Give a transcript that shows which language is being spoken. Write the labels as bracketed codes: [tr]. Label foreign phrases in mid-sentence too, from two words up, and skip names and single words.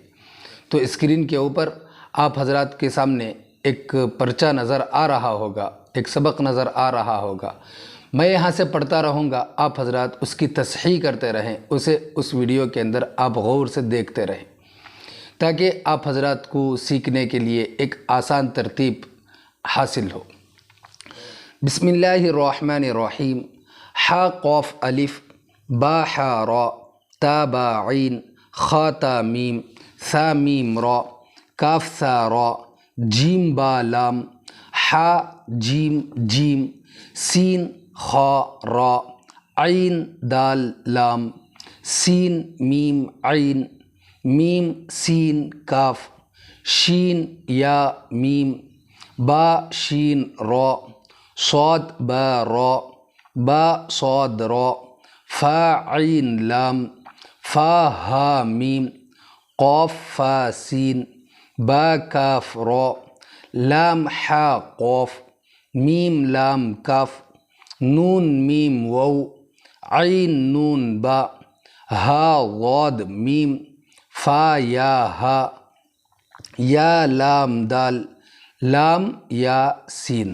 [ur] تو اسکرین کے اوپر آپ حضرات کے سامنے ایک پرچہ نظر آ رہا ہوگا، ایک سبق نظر آ رہا ہوگا، میں یہاں سے پڑھتا رہوں گا، آپ حضرات اس کی تصحیح کرتے رہیں، اس ویڈیو کے اندر آپ غور سے دیکھتے رہیں تاکہ آپ حضرات کو سیکھنے کے لیے ایک آسان ترتیب حاصل ہو۔ [ar] بسم اللہ الرحمن الرحیم۔ حا قاف الف، با حا را، تا با عین، خا تا میم، ثا میم را، کاف ثا را، جیم با لام، حا جیم جیم، سین خا را، عین دال لام، سین میم عین، میم سین کاف، شین یا میم، با شین را، صاد با را، با صاد را، فا عین لام، فا ہا میم، قاف فا سین، با کاف را، لام حا قاف، میم لام کاف، نون میم واو، عین نون با، ہا ضاد میم، فا یا ہا، یا لام دال، لام یا سین۔